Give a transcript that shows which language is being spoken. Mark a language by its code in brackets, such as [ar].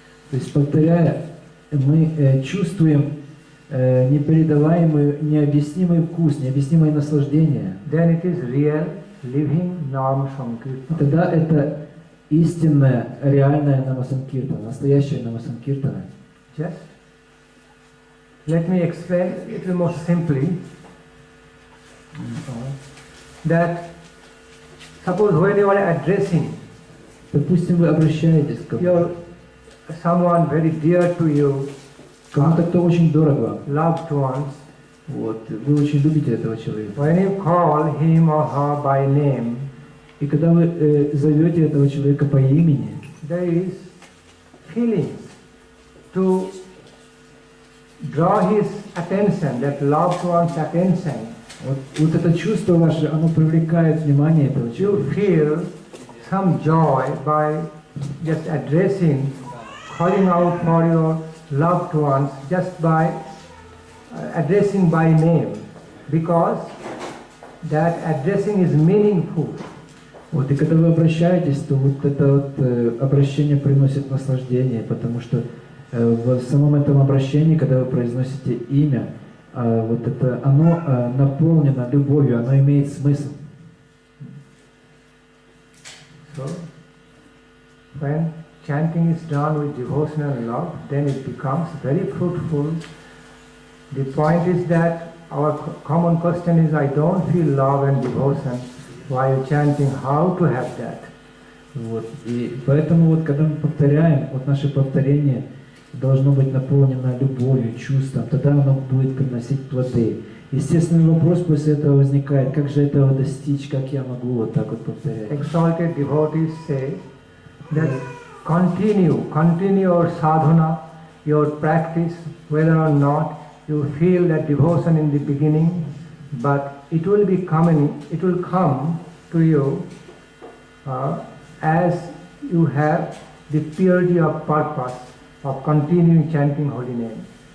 [ru] То есть, повторяя, мы чувствуем непередаваемый, необъяснимый вкус, необъяснимое наслаждение. [en] Then it is real, living Nam Sankirtan. [ru] Тогда это истинная, реальная Намасанкиртана, настоящая Намасанкиртана. [en] Just let me explain a little more simply that suppose when you are addressing [ru] Допустим, вы обращаетесь к [en] someone very dear to you, [ru] кому-то, кто очень дорог вам. [en] loved ones, [ru] Вот, вы очень любите этого человека. [en] when you call him or her by name, [ru] И когда вы зовете этого человека по имени, [en] there is feelings to draw his attention, that loved one's attention. [ru] вот это чувство ваше, оно привлекает внимание этого человека. [en] You feel some joy by just addressing, calling out for your loved ones just by addressing by name, because that addressing is meaningful. [ru] Вот, и когда вы обращаетесь, то вот это вот обращение приносит наслаждение, потому что в самом этом обращении, когда вы произносите имя, вот это, оно наполнено любовью, оно имеет смысл. [en] So, when chanting is done with devotional love, then it becomes very fruitful. The point is that our common question is, I don't feel love and devotion while chanting, how to have that? [ru] Вот. И поэтому вот когда мы повторяем, вот наше повторение должно быть наполнено любовью, чувством, тогда оно будет приносить плоды. Естественный вопрос после этого возникает, как же этого достичь, как я могу вот так вот повторять. [en] Exalted devotees say that continue your sadhana, your practice, whether or not you feel that devotion in the beginning, but it will come to you as you have the purity of purpose of continuing chanting holy name.